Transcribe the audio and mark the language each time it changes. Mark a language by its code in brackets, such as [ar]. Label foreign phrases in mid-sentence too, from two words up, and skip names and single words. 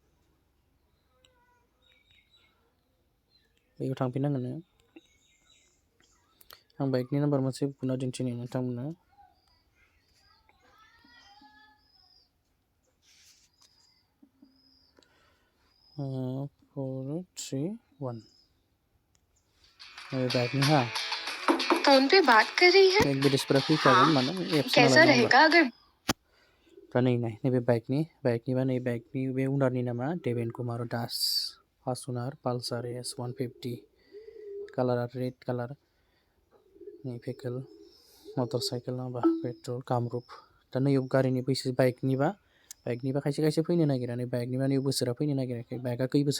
[brx] बेयाव थांफिननांगोन आं बाइकनि नाम्बार मोनसे बुना दिन्थिनि नोंथांमोननो 431 बाइकनि [hi] फोन पे बात कर रही है [brx] एडभार्टाइजफोरा फैखागोन मानो एप्स [hi] कैसा [brx] नालाय नङा [hi] रहेगा अगर [brx] दा नैबे बाइकनि बे उनारनि नामा देवेन कुमार दास [en] first owner [brx] पालसार S150 कालारा [en] red colour [brx] नै [en] vehicle motor cycle [brx] नङाबा पेट्रल कामरुप दा नैयाव गारिनि बैसो बाइकनिबा खायसे फैनो नागिरा नै बाइकनिबा नैयाव बोसोरा फैनो नागिराखै बाइकआ खै बोसोर